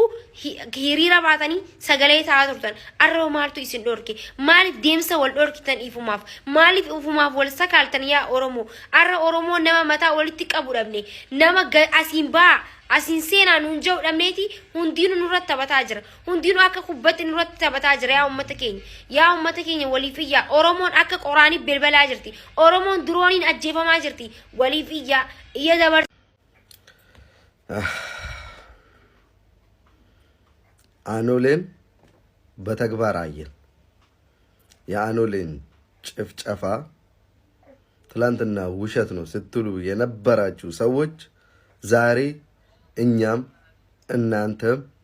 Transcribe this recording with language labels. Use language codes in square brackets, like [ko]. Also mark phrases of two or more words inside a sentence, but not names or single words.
[om] hiriira baatanii sagalee ta'aa turtan arraba maaltu isin dhorke maaliif deemsa wal dhorkitan ifumaaf maaliif ifumaaf wal sakaaltan yaa Oromoo arra Oromoo nama mataa walitti qabu dhabne nama asiin baa asin seenaa nuun jiru dhabneeti hundiinu nurratti taphataa jira hundiinu akka kubbatti nurratti taphataa jira yaa ummata keenya waliif iyyaa Oromoon akka qoraanii bilbalaa jirti Oromoon durooniin ajjeefamaa jirti waliif iyya dabar [am] አኖሌን በተግባር አየን የአኖሌን ጭፍጨፋ ትላንትና ውሸት ነው ስትሉ የነበራችሁ ሰዎች ዛሬ እኛም እናንተም